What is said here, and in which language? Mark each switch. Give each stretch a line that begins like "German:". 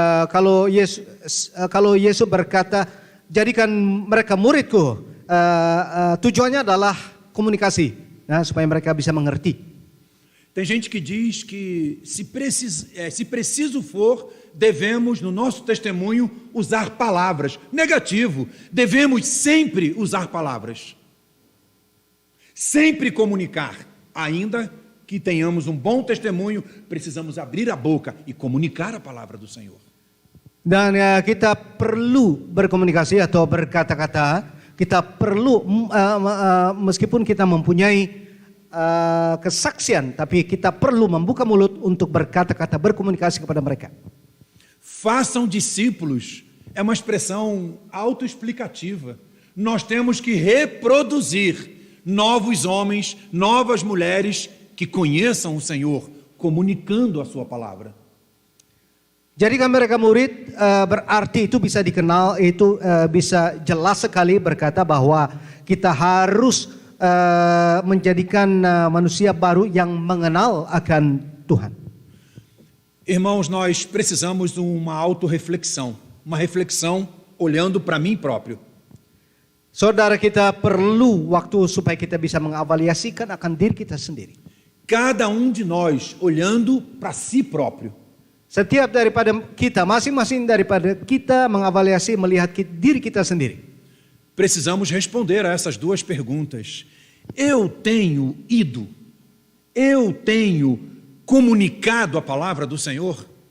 Indonesian: Kalau Yesus berkata, jadikan mereka muridku, tujuannya adalah komunikasi, supaya mereka bisa mengerti.
Portuguese: Tem gente que diz que se preciso for, devemos no nosso testemunho usar palavras. Negativo, devemos sempre usar palavras. Sempre comunicar, ainda que tenhamos um bom testemunho, precisamos abrir a boca e comunicar a palavra do Senhor.
Indonesian: Dan kita perlu berkomunikasi atau berkata-kata. Kita perlu meskipun kita mempunyai kesaksian, tapi kita perlu membuka mulut untuk berkata-kata, berkomunikasi kepada mereka.
Portuguese: Façam discípulos é uma expressão autoexplicativa. Nós temos que reproduzir novos homens, novas mulheres que conheçam o Senhor, comunicando a sua palavra.
Indonesian: Jadikan mereka murid, berarti itu bisa dikenal, itu bisa jelas sekali berkata bahwa kita harus menjadikan manusia baru yang mengenal akan Tuhan.
Portuguese: Irmãos, nós precisamos de uma autorreflexão, uma reflexão olhando para mim próprio.
Indonesian: Saudara, kita perlu waktu supaya kita bisa mengavaliasikan akan diri kita sendiri.
Portuguese: Cada de nós olhando para si próprio.
Indonesian: Setiap daripada kita, masing-masing daripada kita mengavaliasi, melihat diri kita sendiri.
Portuguese: Precisamos responder a essas duas perguntas. Eu tenho ido? Eu tenho comunicado a palavra do Senhor?